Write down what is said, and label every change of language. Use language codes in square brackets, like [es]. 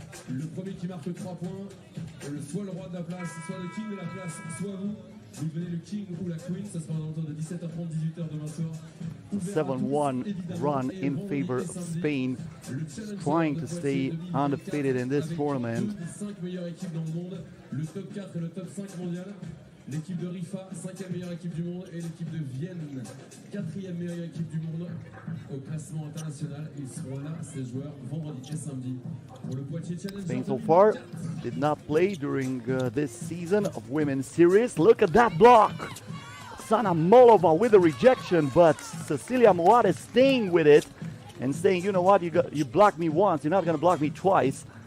[fr] Le premier qui marque 3 points, soit le roi de la place, soit le king de la place, soit vous. Vous devenez le king ou la queen, ça sera dans de 17h30, 18h demain soir. [en] 7-1 run in favor of Spain, trying to stay undefeated in this tournament. [fr] 5 meilleures équipes dans le monde, le top 4 et le top 5 mondial. L'équipe de Rifa, 5e meilleure équipe du monde, et l'équipe de Vienne, 4e meilleure équipe du monde au classement international. Ils seront là, ces joueurs, vendredi et samedi pour le Poitiers Challenge. [en] Spain so far did not play during this season of Women's Series. Look at that block. Sana Molova with a rejection, but Cecilia Moat is staying with it and saying, you know what, you blocked me once, you're not going to block me twice.